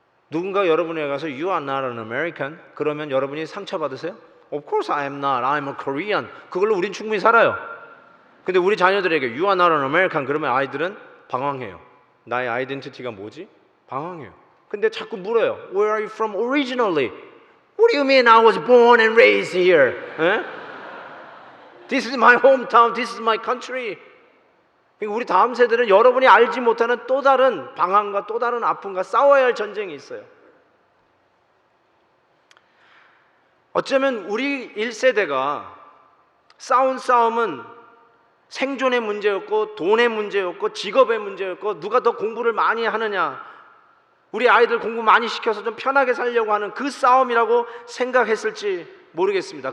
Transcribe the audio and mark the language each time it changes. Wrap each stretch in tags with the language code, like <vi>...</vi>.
<ko>누군가 여러분에게 가서</ko> <en>You are not an American</en> <ko>그러면 여러분이 상처받으세요?</ko> <en>Of course I am not. I'm a Korean.</en> <ko>그걸로 우린 충분히 살아요. 근데 우리 자녀들에게</ko> <en>You are not an American</en> <ko>그러면 아이들은 방황해요. 나의 아이덴티티가 뭐지? 방황해요. 근데 자꾸 물어요.</ko> <en>Where are you from originally? What do you mean I was born and raised here? 에? This is my hometown. This is my country.</en> <ko>그러니까 우리 다음 세대는 여러분이 알지 못하는 또 다른 방황과 또 다른 아픔과 싸워야 할 전쟁이 있어요. 어쩌면 우리 1세대가 싸운 싸움은 생존의 문제였고 돈의 문제였고 직업의 문제였고 누가 더 공부를 많이 하느냐, 우리 아이들 공부 많이 시켜서 좀 편하게 살려고 하는 그 싸움이라고 생각했을지 모르겠습니다.</ko>